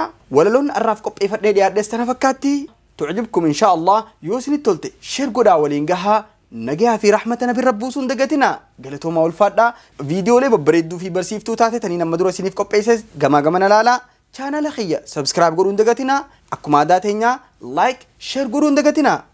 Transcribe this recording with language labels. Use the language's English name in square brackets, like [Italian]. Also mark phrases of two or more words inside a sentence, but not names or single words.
[Oromo] Walaloon arraaf qopheeffadhee dhiyaadhees tana fakkaatti. [Arabic] تعجبكم إن شاء الله. [Oromo] Yoo isinitti tolte, share godhaa waliin gahaa. Nagayaa fi rahmata Nabi Rabbi buusuun dagatina. Galatoomaa ulfaadhaa. Viidiyoolee babbareedduu fi barsiiftuu taate taniin amma dura isiniif qopheesses gamaa gamana laalaa. Chaanala kiyya subscribe godhuun dagatina. Akkuma aadaa teenyaa like, share godhuun dagatina.